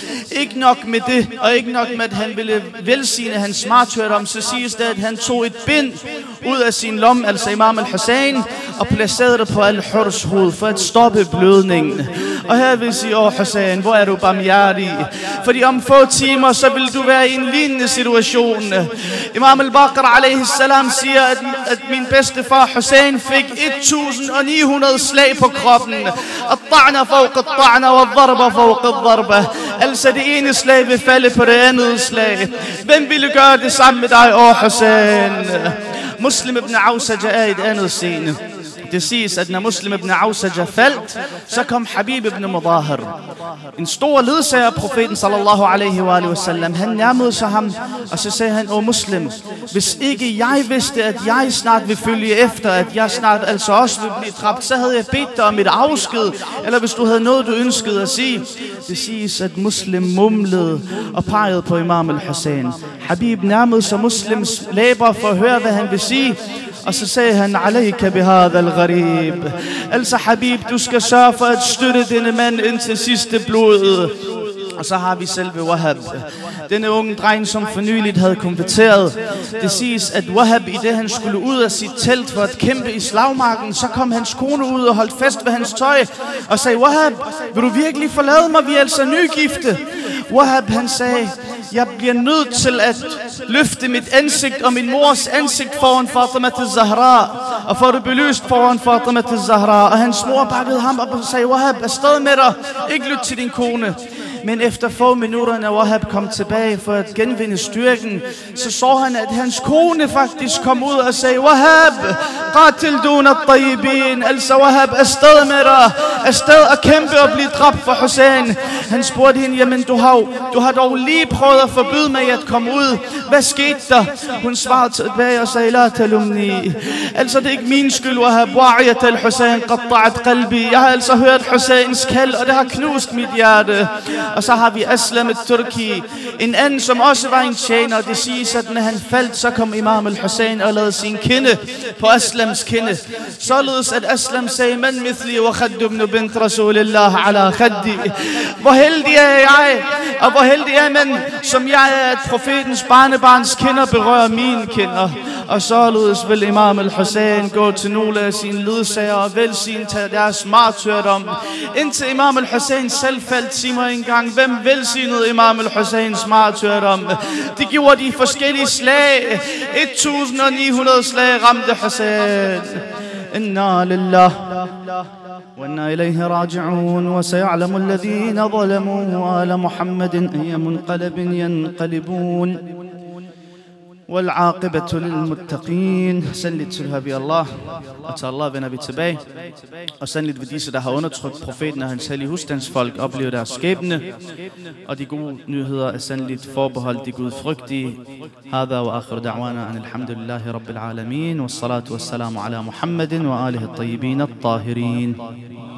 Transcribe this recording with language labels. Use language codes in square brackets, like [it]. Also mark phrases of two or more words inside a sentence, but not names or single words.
[da] Ikke nok med det, og ikke nok med, at han ville velsigne hans martyrdom, så siges det, at han tog et bind ud af sin lomme, altså Imam al-Hussein, og placerede det på Al-Hurrs hoved for at stoppe blødningen. Og her vil jeg sige: Hussein, hvor er du barmhjertig? Fordi om få timer, så vil du være i en lignende situation. Imam al-Baqir a.s. siger, at min bedstefar Hussein fik 1900 slag på kroppen. [ar] الطعنة فوق الطعنة والضربة فوق الضربة. [da] Altså det ene slag vil falde på det andet slag. Hvem ville gøre det samme med dig, Hussein? Muslim ibn Awsaja er et andet scene. Det siges, at når Muslim ibn Awsaja faldt, så kom Habib ibn Mudahir, en stor ledsager af profeten [ar] صلى الله عليه وسلم. [da] Han nærmede sig ham, og så sagde han: "O Muslim, hvis ikke jeg vidste, at jeg snart vil følge efter, at jeg snart altså også vil blive dræbt, så havde jeg bedt dig om et afsked, eller hvis du havde noget, du ønskede at sige." Det siges, at Muslim mumlede og pegede på Imam al-Hussein. Habib nærmede sig Muslims læber for at høre, hvad han vil sige. Og så sagde han: [ar] "عليك بهذا الغريب." [da] Altså Habib, du skal sørge for at støtte denne mand indtil sidste blod. Og så har vi selve Wahab, denne unge dreng, som for nyligt havde konverteret. Det siges, at Wahab, i det han skulle ud af sit telt for at kæmpe i slagmarken, så kom hans kone ud og holdt fast ved hans tøj og sagde: "Wahab, vil du virkelig forlade mig? Vi er altså nygifte." Wahab, han sagde: "Jeg bliver nødt til at løfte mit ansigt og min mors ansigt foran Fatima al-Zahra, og få det belyst foran Fatima al-Zahra." Og hans mor bakkede ham op og sagde: "Wahab, afsted med dig. Ikke lyt til din kone." Men efter få minutter, når Wahab kom tilbage for at genvinde styrken, så så han, at hans kone faktisk kom ud og sagde: "Wahab, [ar] قاتل دون الطيبين." [da] Altså Wahab, afsted med dig. Afsted og kæmpe og blive dræbt for Hussein. Han spurgte hende: "Jamen, du har dog lige prøvet at forbyde mig at komme ud. Hvad skete der?" Hun svarede tilbage og sagde: [ar] "لا تلمني." [da] Altså, det er ikke min skyld, Wahab. [ar] "واعية الحسين قطعت قلبي." [da] Jeg har altså hørt Husseins kald, og det har knust mit hjerte. Og så har vi Aslam al-Turki, en anden, som også var en tjener. Det siges, at når han faldt, så kom Imam al-Hussein og lavede sin kinde på Aslams kinde. Således at Aslam sagde: [ar] "من مثلي وخد ابن بنت رسول الله على خدي." [da] Hvor heldig er jeg, og hvor heldig er man, som jeg er, at profetens barnebarns kinder berører mine kinder. Og således vil Imam al-Hussein gå til nogle af sine ledsager og velsigne deres martyrdom. Indtil Imam al-Hussein selv faldt, sig mig engang, hvem velsignede Imam al-Husseins martyrdom? De gjorde de forskellige slag. 1900 slag ramte Hussein. [ar] إنا لله وإنا إليه راجعون. وسيعلم الذين ظلموا آل محمد أي منقلب ينقلبون. والعاقبة للمتقين. [da] Sandligt tilhører vi Allah, og til Allah vender vi tilbage. Og sandligt vil disse, der har undertrykt profeten og hans hellige husstandsfolk, opleve deres skæbne. Og de gode nyheder er sandligt forbeholdt de gudfrygtige. [ar] هذا وآخر دعوانا أن الحمد لله رب العالمين والصلاة والسلام على محمد وآله الطيبين الطاهرين.